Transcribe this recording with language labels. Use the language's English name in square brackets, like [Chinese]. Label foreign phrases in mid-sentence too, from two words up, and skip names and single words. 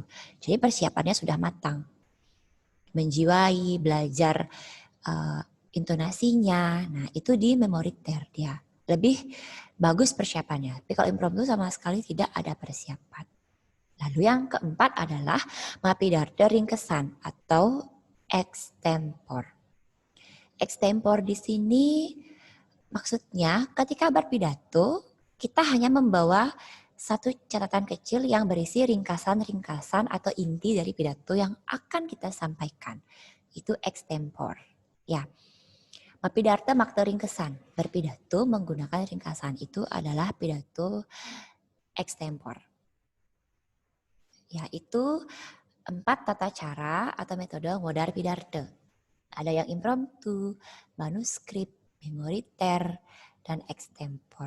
[Indonesian] Jadi persiapannya sudah matang. Menjiwai, belajar intonasinya. Nah, itu di memoriter dia. Lebih bagus persiapannya. Tapi kalau impromptu sama sekali tidak ada persiapan. Lalu yang keempat adalah [Balinese] mapidarta ringkesan [Indonesian] atau extempor. Extempor di sini maksudnya ketika berpidato kita hanya membawa satu catatan kecil yang berisi ringkasan-ringkasan atau inti dari pidato yang akan kita sampaikan. Itu extempor. Ya. [Balinese] Mapidarta makta ringkesan. [Indonesian] Berpidato menggunakan ringkasan itu adalah pidato extempor. Yaitu 4 tata cara atau metode [Balinese] ngodar pidarta. [Indonesian] Ada yang impromptu, manuskrip, memoriter, dan extempor.